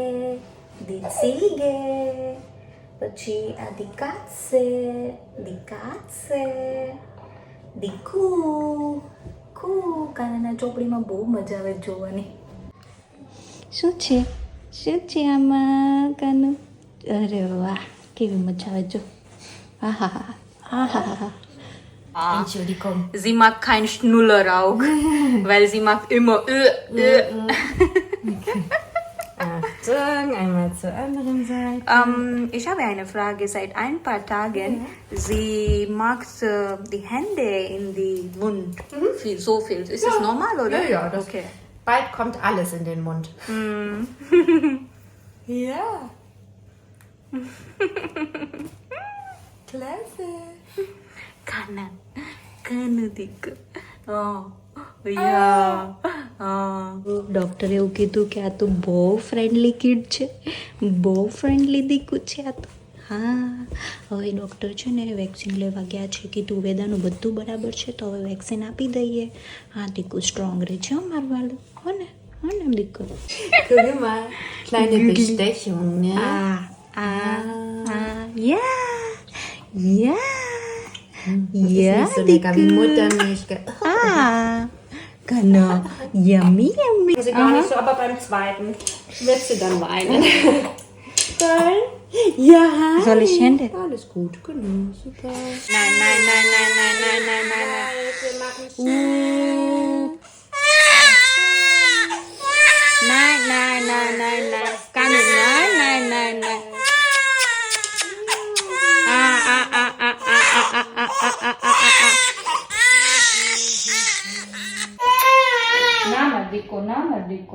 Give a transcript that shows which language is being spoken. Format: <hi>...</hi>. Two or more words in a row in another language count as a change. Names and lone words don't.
<gu>પછી આ દીકાશે દીકુ કાનાના ચોપડીમાં બહુ મજા આવે જોવાની. શું છે આમાં કાનું? અરે વાહ કેવી મજા આવે જો.</gu> <de>Entschuldigung. Sie mag kein Schnuller auch, weil sie mag immer Achtung, einmal zur anderen Seite. Ich habe eine Frage. Seit ein paar Tagen, sie mag die Hände in den Mund. So viel. Ist das normal, oder? Ja, das okay. Bald kommt alles in den Mund. Ja. Klasse.</de> <gu>કાનો દીકો. ડૉક્ટરે એવું કીધું કે આ તો બહુ</gu> <en>friendly kid</en> <gu>છે, બહુ ફ્રેન્ડલી દીકુ છે આ તો. હા હવે ડૉક્ટર છે ને વેક્સિન લેવા ગયા છે. કીધું વેદાનું બધું બરાબર છે તો હવે વેક્સિન આપી દઈએ. હા દીકુ સ્ટ્રોંગ રહે છે મારું વાલું. હો ને દીકુ.</gu> <de>Guck mal, kleine Bestechung, ne? યા Ist nicht so lecker wie Muttermilch. Genau.</de> <en>Yummy, yummy.</en> <de>Muss ich gar nicht so, aber beim zweiten wird sie dann weinen. Geil. Ja. Soll ich Hände? Alles gut, genau, super. Nein. Wir machen Nein. Kann ich. Nein.</de> <gu>ના માર દીકો.</gu>